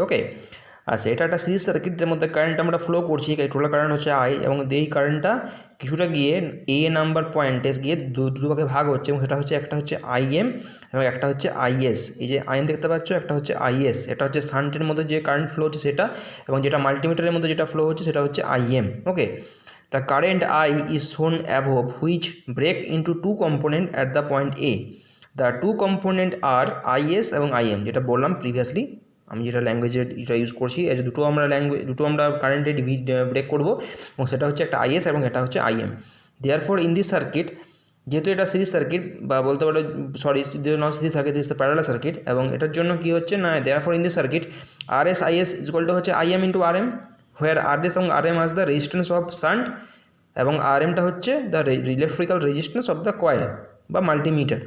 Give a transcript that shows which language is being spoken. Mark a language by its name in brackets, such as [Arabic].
[Bangla] ওকে, আচ্ছা, এটা একটা সিরিজ সার্কিট, যার মধ্যে কারেন্ট আমরা ফ্লো করছি, টোটাল কারেন্ট হচ্ছে আই, এবং এই কারেন্টটা কিছুটা গিয়ে এ নাম্বার পয়েন্টে গিয়ে দুটো ভাগে ভাগ হচ্ছে, এবং সেটা হচ্ছে একটা হচ্ছে আইএম এবং একটা হচ্ছে আইএস। এই যে আইএম দেখতে পাচ্ছ, একটা হচ্ছে আইএস, এটা হচ্ছে শান্টের মধ্যে যে কারেন্ট ফ্লো হচ্ছে সেটা, এবং যেটা মাল্টিমিটারের মধ্যে যেটা ফ্লো হচ্ছে সেটা হচ্ছে IM. [English] Okay, the current I is shown above, which break into two components at the point A. [Bangla] The two components are IS এবং IM, যেটা বললাম প্রিভিয়াসলি, আমি যেটা ল্যাঙ্গুয়েজের এটা ইউজ করছি, এই যে দুটো আমরা কারেন্টে ব্রেক করবো, এবং সেটা হচ্ছে একটা IS এবং এটা হচ্ছে IM। [English] Therefore in this circuit [Bangla] যেহেতু এটা সিরিজ সার্কিট বা বলতে পারো sorry [English] Non series circuit, this parallel circuit, এবং এটার জন্য কি হচ্ছে না therefore in this circuit R S I S equal to হচ্ছে I M into R M, where R S এবং R M as the resistance of shunt এবং R এমটা হচ্ছে the electrical resistance of the coil বা multimeter.